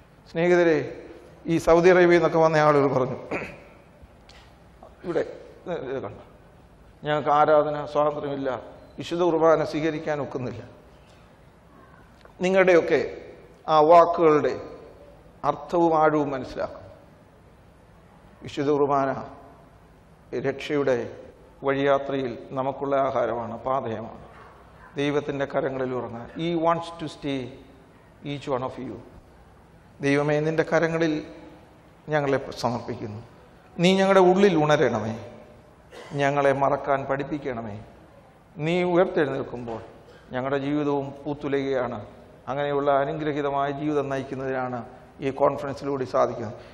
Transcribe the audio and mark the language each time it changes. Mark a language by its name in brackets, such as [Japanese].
[Malayalam] സ്നേഹിതരെ, ഈ സൗദി അറേബ്യയിൽ നിന്നൊക്കെ വന്ന ആളുകൾ പറഞ്ഞു, ഇവിടെ കണ്ട, ഞങ്ങൾക്ക് ആരാധന സ്വാതന്ത്ര്യമില്ല, വിശുദ്ധ കുർബാന സ്വീകരിക്കാൻ ഒക്കുന്നില്ല. നിങ്ങളുടെയൊക്കെ ആ വാക്കുകളുടെ അർത്ഥവും ആഴവും മനസ്സിലാക്കും. വിശുദ്ധ കുർബാന രക്ഷയുടെ വഴിയാത്രയിൽ നമുക്കുള്ള ആഹാരമാണ്, പാതയമാണ്. ദൈവത്തിൻ്റെ കരങ്ങളിൽ ഉറങ്ങാൻ. [English] He wants to stay each one of you. [Malayalam] ദൈവമേ, നിൻ്റെ കരങ്ങളിൽ ഞങ്ങളെ സമർപ്പിക്കുന്നു. നീ ഞങ്ങളുടെ ഉള്ളിൽ ഉണരണമേ, ഞങ്ങളെ മറക്കാൻ പഠിപ്പിക്കണമേ. നീ ഉയർത്തെഴുന്നേൽക്കുമ്പോൾ ഞങ്ങളുടെ ജീവിതവും പൂത്തുലയുകയാണ്. അങ്ങനെയുള്ള അനുഗ്രഹീതമായ ജീവിതം നയിക്കുന്നതിനാണ് ഈ കോൺഫറൻസിലൂടെ സാധിക്കുന്നത്.